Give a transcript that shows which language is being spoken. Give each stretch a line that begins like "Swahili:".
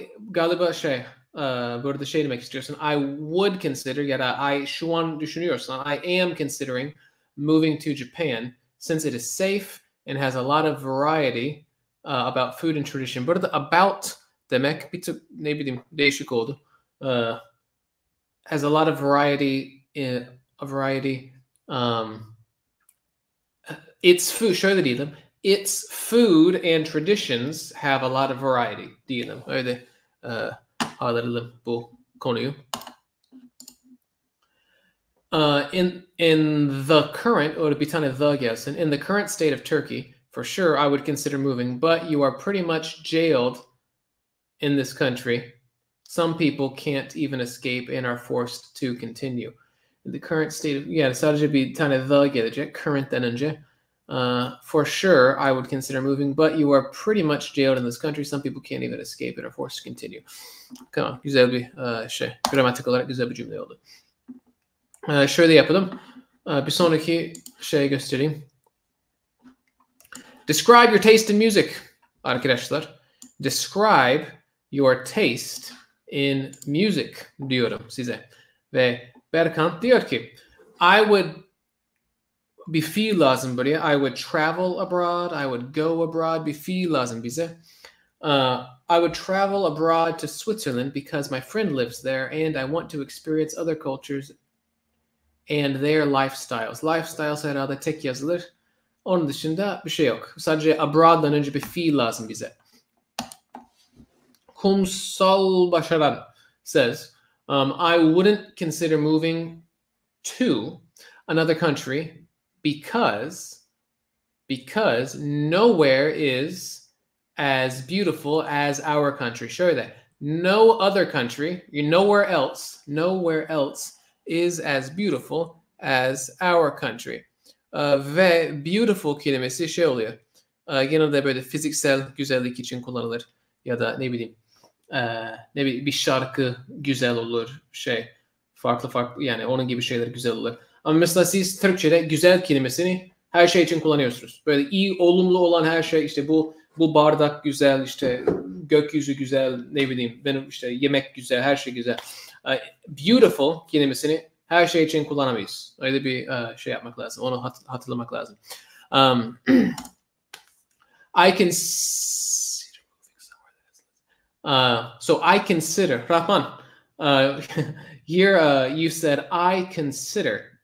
Turkish: Galiba burada şey demek istiyorsun.
English: I would consider
Turkish: ya da şu an düşünüyorsan
English: I am considering moving to Japan since it is safe and has a lot of variety about food and tradition.
Turkish: Burada about demek bir tık ne bileyim değişik oldu.
English: Has a lot of variety its food
Turkish: şöyle diyelim.
English: Its food and traditions have a lot of variety
Turkish: diyelim. Öyle anlatalım bu konuyu.
English: In the current, or
Turkish: bir tane the gelsin.
English: In the current state of Turkey, for sure I would consider moving, but you are pretty much jailed in this country. Some people can't even escape and are forced to continue. In the current state of,
Turkish: sadece bir tane the gelecek, current'ten önce.
English: For sure, I would consider moving, but you are pretty much jailed in this country. Some people can't even escape and are forced to continue.
Turkish: Tamam, güzel bir gramatik olarak güzel bir cümle oldu. Şöyle yapalım. Bir sonraki şey göstereyim.
English: Describe your taste in music,
Turkish: arkadaşlar.
English: Describe your taste in music
Turkish: diyorum size. Ve Berkant diyor ki,
English: I would
Turkish: bir fiil lazım buraya.
English: I would travel abroad. I would go abroad.
Turkish: Bir fiil lazım bize.
English: I would travel abroad to Switzerland because my friend lives there and I want to experience other cultures and their lifestyles.
Turkish: Lifestyles herhalde tek yazılır. Onun dışında bir şey yok. Sadece abroad'dan önce bir fiil lazım bize.
English: Kumsal Başaran says, I wouldn't consider moving to another country because nowhere is as beautiful as our country.
Turkish: Şöyle,
English: no other country, nowhere else is as beautiful as our country.
Turkish: Ve beautiful kelimesi şey oluyor. Genelde böyle fiziksel güzellik için kullanılır. Ya da ne bileyim bir şarkı güzel olur. Farklı yani onun gibi şeyler güzel olur. Ama mesela siz Türkçe'de güzel kelimesini her şey için kullanıyorsunuz. Böyle iyi, olumlu olan her şey işte bu bardak güzel, işte gökyüzü güzel, ne bileyim benim işte yemek güzel, her şey güzel. Beautiful kelimesini her şey için kullanamayız. Öyle bir şey yapmak lazım. Onu hatırlamak lazım.
English: I consider so I consider Rahman. Here you said I consider.